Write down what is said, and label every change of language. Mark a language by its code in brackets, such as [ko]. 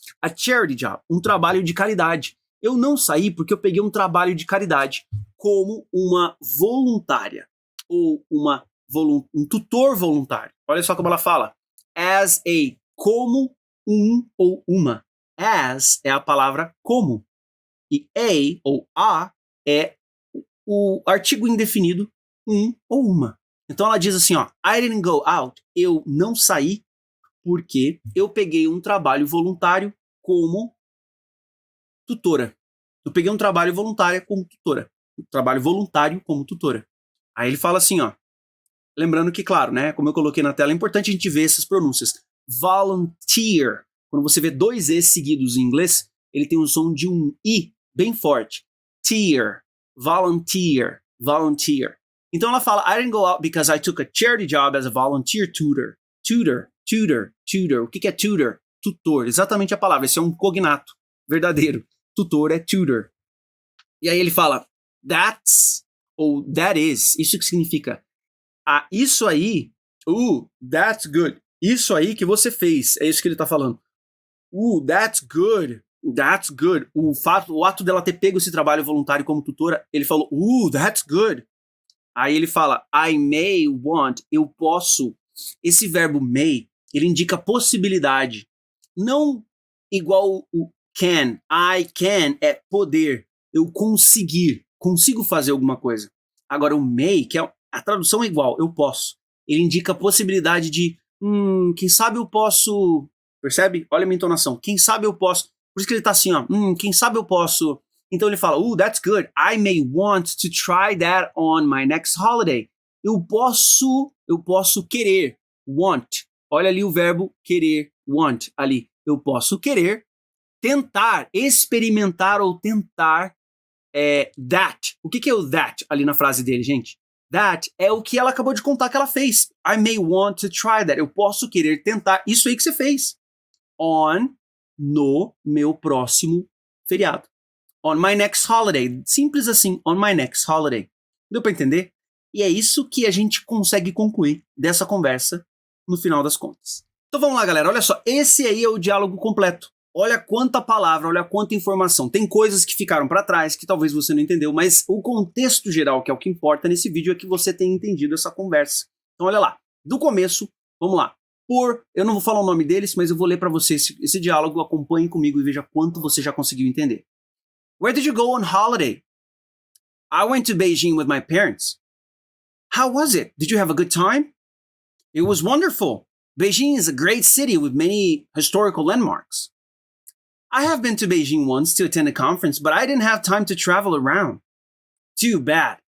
[pt] A charity job, um trabalho de caridade. Eu não saí porque eu peguei um trabalho de caridade como uma voluntária ou um tutor voluntário. Olha só como ela fala. As a, como um ou uma. As é a palavra como. E a ou a é o artigo indefinido um ou uma. Então ela diz assim, ó, [en] I didn't go out. [pt] Eu não saí porque eu peguei um trabalho voluntário como tutora. Eu peguei um trabalho voluntário como tutora. Um trabalho voluntário como tutora. Aí ele fala assim, ó. Lembrando que, claro, né, como eu coloquei na tela, é importante a gente ver essas pronúncias. Volunteer. Quando você vê dois E seguidos em inglês, ele tem um som de um I bem forte. Tear. Volunteer. Então ela fala, [en] I didn't go out because I took a charity job as a volunteer tutor. [pt] Tutor. O que é tutor? Tutor. Exatamente a palavra. Esse é um cognato verdadeiro. Tutor é tutor. E aí ele fala, that's, ou that is. Isso que significa, isso aí, that's good. Isso aí que você fez. É isso que ele está falando. [en] That's good. That's good. [pt] O ato dela ter pego esse trabalho voluntário como tutora, ele falou, that's good. Aí ele fala, I may want, eu posso. Esse verbo may, ele indica possibilidade. Não igual o can. I can é poder. Eu consigo fazer alguma coisa. Agora o may, que é a tradução é igual, eu posso. Ele indica a possibilidade de, quem sabe eu posso... Percebe? Olha a minha entonação. Quem sabe eu posso... Por isso que ele tá assim, ó. Quem sabe eu posso... Então ele fala, [en] that's good. I may want to try that on my next holiday. [pt] Eu posso querer. Want. Olha ali o verbo querer. Want. Ali. Eu posso querer. Tentar. Experimentar ou tentar. That. O que é o that ali na frase dele, gente? That é o que ela acabou de contar que ela fez. [en] I may want to try that. [pt] Eu posso querer tentar isso aí que você fez. No meu próximo feriado. [en] On my next holiday. [pt] Simples assim. [en] On my next holiday. [pt] Deu pra entender? E é isso que a gente consegue concluir dessa conversa no final das contas. Então vamos lá, galera. Olha só. Esse aí é o diálogo completo. Olha quanta palavra, olha quanta informação. Tem coisas que ficaram para trás, que talvez você não entendeu, mas o contexto geral, que é o que importa nesse vídeo, é que você tenha entendido essa conversa. Então olha lá. Do começo, vamos lá. Eu não vou falar o nome deles, mas eu vou ler para você esse diálogo. Acompanhe comigo e veja quanto você já conseguiu entender. [en] Where did you go on holiday? I went to Beijing with my parents. How was it? Did you have a good time? It was wonderful. Beijing is a great city with many historical landmarks. I have been to Beijing once to attend a conference, but I didn't have time to travel around. Too bad.